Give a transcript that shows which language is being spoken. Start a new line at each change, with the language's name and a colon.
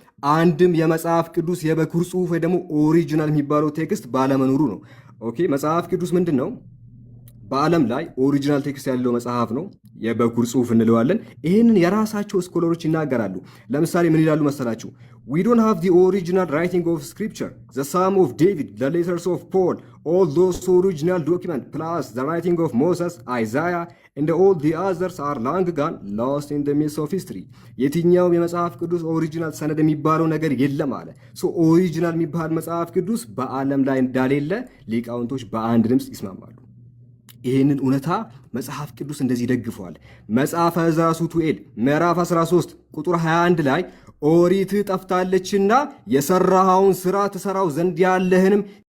Amharic: አንድም የመጽሐፍ ቅዱስ የበኩር ጽሑፍ ወይ ደግሞ ኦሪጂናል የሚባለው ቴክስት ባለመኖሩ ነው። ኦኬ፣ መጽሐፍ ቅዱስ ምንድን ነው? በዓለም ላይ ኦሪጂናል ቴክስት ያለው መጽሐፍ ነው፣ የበኩር ጽሑፍ እንለዋለን። ይህንን የራሳቸው ስኮለሮች ይናገራሉ። ለምሳሌ ምን ይላሉ መሰላችሁ?
English: we don't have the original writing of scripture, the psalm of David, the letters of Paul, all those original document plus the writing of Moses, Isaiah and all the others are long gone, lost in the midst of history.
Amharic: የትኛውም የመጽሐፍ ቅዱስ ኦሪጂናል ሰነድ የሚባለው ነገር የለም አለ። ኦሪጂናል የሚባል መጽሐፍ ቅዱስ በዓለም ላይ እንዳሌለ ሊቃውንቶች በአንድ ድምፅ ይስማማሉ። ይህንን እውነታ መጽሐፍ ቅዱስ እንደዚህ ደግፈዋል። መጽሐፈ ዕዝራ ሱቱኤል ምዕራፍ 13 ቁጥር 21 ላይ ኦሪት ጠፍታለችና የሰራኸውን ሥራ ትሰራው ዘንድ ያለህንም